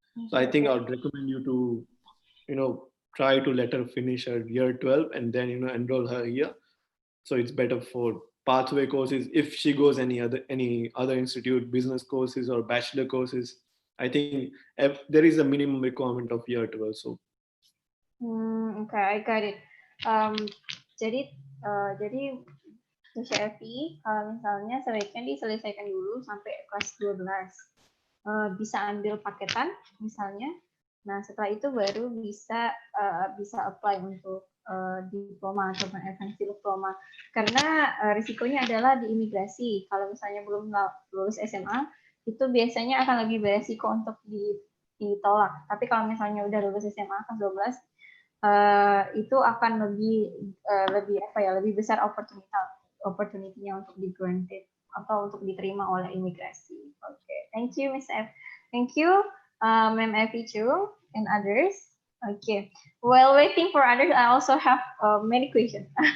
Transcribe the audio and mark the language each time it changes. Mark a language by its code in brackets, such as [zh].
[en] So I think I would recommend you to, try to let her finish her year 12 and then, enroll her here. So it's better for pathway courses. If she goes any other institute, business courses or bachelor courses, I think there is a minimum requirement of year 12. So okay, I got it. [id] Jadi CFI kalau misalnya sebaiknya diselesaikan dulu sampai kelas 12. Bisa ambil paketan misalnya. Nah, setelah itu baru bisa apply untuk diploma atau advanced diploma. Karena risikonya adalah di imigrasi. Kalau misalnya belum lulus SMA, itu biasanya akan lebih beresiko untuk ditolak. Tapi kalau misalnya udah lulus SMA kelas 12, itu akan lebih besar opportunity-nya untuk di-granted atau untuk diterima oleh imigrasi. [en] Okay, thank you, Miss F. Thank you, Ma'am Effie too, and others. Okay, while waiting for others, I also have many questions.